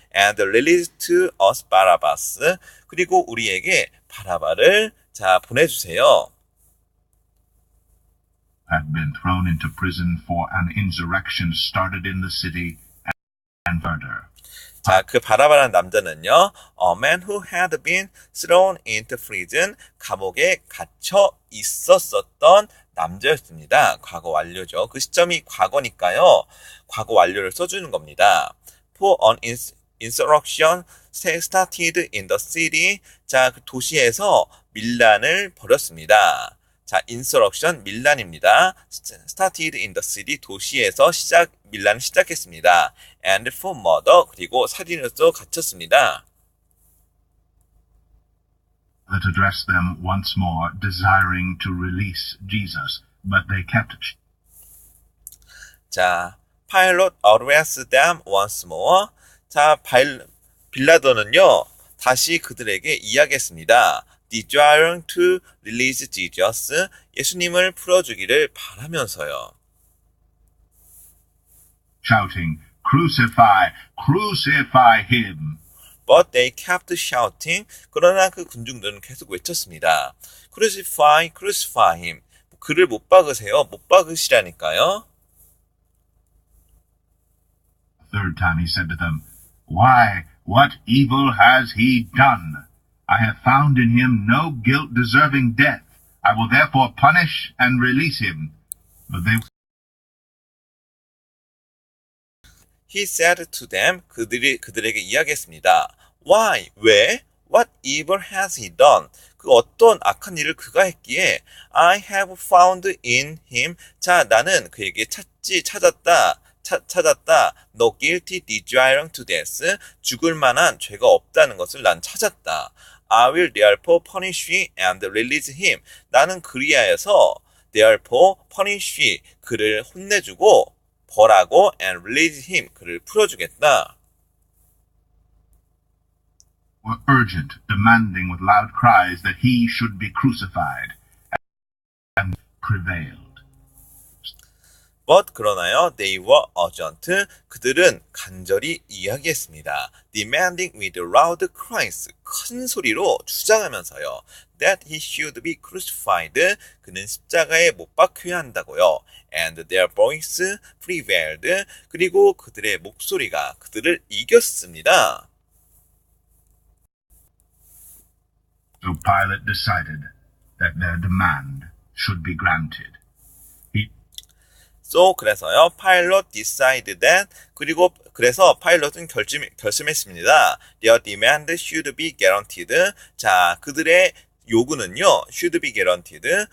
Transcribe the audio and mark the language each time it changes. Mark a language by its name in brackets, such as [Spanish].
[English] And release to us Barabbas. [Korean] 그리고 우리에게 바라바를 자 보내주세요. [English] Had been thrown into prison for an insurrection started in the city and murder. [Korean] 자, 그 바라바라는 남자는요, [English] a man who had been thrown into prison, [Korean] 감옥에 갇혀 있었던 남자였습니다. 과거 완료죠. 그 시점이 과거니까요, 과거 완료를 써주는 겁니다. [English] For an insurrection started in the city. [Korean] 자, 그 도시에서 밀란을 벌였습니다. 자, insurrection 밀란입니다. [English] started in the city [Korean] 도시에서 밀란을 시작했습니다. [English] and for murder [Korean] 그리고 살인으로서 갇혔습니다. [English] That addressed them once more, desiring to release Jesus, but they kept. 자, Pilate addressed them once more. [Korean] 자, 빌라도는요 다시 그들에게 이야기했습니다. [English] desiring to release Jesus, [Korean] 예수님을 풀어주기를 바라면서요. [English] Shouting, "Crucify, crucify him." But they kept shouting. [Korean] 그러나 그 군중들은 계속 외쳤습니다. [English] Crucify, crucify him. [Korean] 그를 못 박으세요. 못 박으시라니까요. [English] Third time he said to them, "Why, what evil has he done? I have found in him no guilt deserving death. I will therefore punish and release him." But they He said to them, [Korean] 그들에게 이야기했습니다. [English] Why? [Korean] 왜? [English] What evil has he done? [Korean] 그 어떤 악한 일을 그가 했기에 [English] I have found in him. [Korean] 자, 나는 그에게 찾았다. [English] No guilty desiring to death. [Korean] 죽을 만한 죄가 없다는 것을 난 찾았다. [English] I will therefore punish and release him. [Korean] 나는 그리하여서 [English] therefore punish [Korean] 그를 혼내주고 벌하고 [English] and release him [Korean] 그를 풀어주겠다. [English] were urgent, demanding with loud cries that he should be crucified, and prevailed. But [Korean] 그러나요, [English] they were urgent. [Korean] 그들은 간절히 이야기했습니다. [English] Demanding with loud cries. [Korean] 큰 소리로 주장하면서요. [English] That he should be crucified. [Korean] 그는 십자가에 못 박혀야 한다고요. [English] And their voice prevailed. [Korean] 그리고 그들의 목소리가 그들을 이겼습니다. [English] So Pilate decided that their demand should be granted. So [Korean] 그래서요, [English] Pilate decided that [Korean] 그래서 파일럿은 결심했습니다. [English] Their demand should be guaranteed. 자, [Korean] 그들의 요구는요, [English] should be guaranteed.